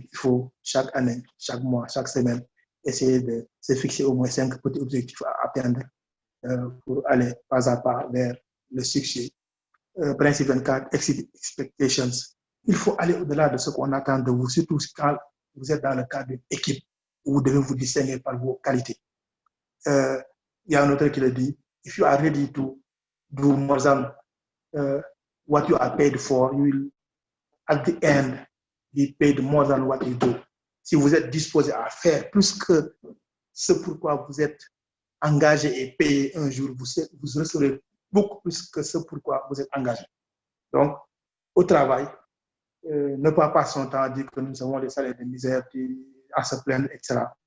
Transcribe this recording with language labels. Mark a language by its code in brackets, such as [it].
[fr] Il faut chaque année, chaque mois, chaque semaine, essayer de se fixer au moins 5 petits objectifs à atteindre pour aller pas à pas vers le succès. Principe 24, [en] exceed expectations. [fr] Il faut aller au-delà de ce qu'on attend de vous, surtout quand vous êtes dans le cadre d'une équipe où vous devez vous distinguer par vos qualités. Il y a un auteur qui le dit, [en] if you are ready to do more than what you are paid for, you will at the end be paid more than what you do. [fr] Si vous êtes disposé à faire plus que ce pourquoi vous êtes engagé et payé un jour, vous recevrez beaucoup plus que ce pourquoi vous êtes engagé. Donc, au travail, ne pas passer son temps à dire que nous avons des salaires de misère, à se plaindre, etc.